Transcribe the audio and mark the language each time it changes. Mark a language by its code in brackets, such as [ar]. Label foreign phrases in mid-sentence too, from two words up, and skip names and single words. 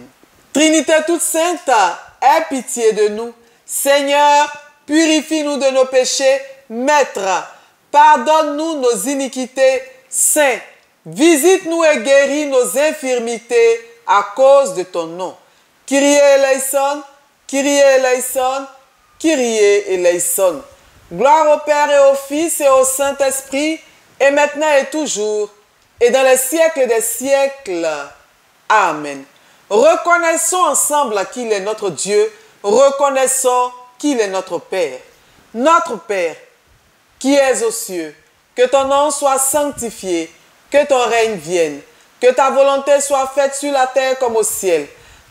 [fr] Trinité toute sainte, aie pitié de nous. Seigneur, purifie-nous de nos péchés. Maître, pardonne-nous nos iniquités. Saint, visite-nous et guéris nos infirmités à cause de ton nom. [el] Kyrie eleison, Kyrie eleison, Kyrie eleison. [fr] Gloire au Père et au Fils et au Saint-Esprit, et maintenant et toujours, et dans les siècles des siècles. Amen. Reconnaissons ensemble qu'il est notre Dieu. Reconnaissons qu'il est notre Père. Notre Père, qui es aux cieux, que ton nom soit sanctifié, que ton règne vienne, que ta volonté soit faite sur la terre comme au ciel.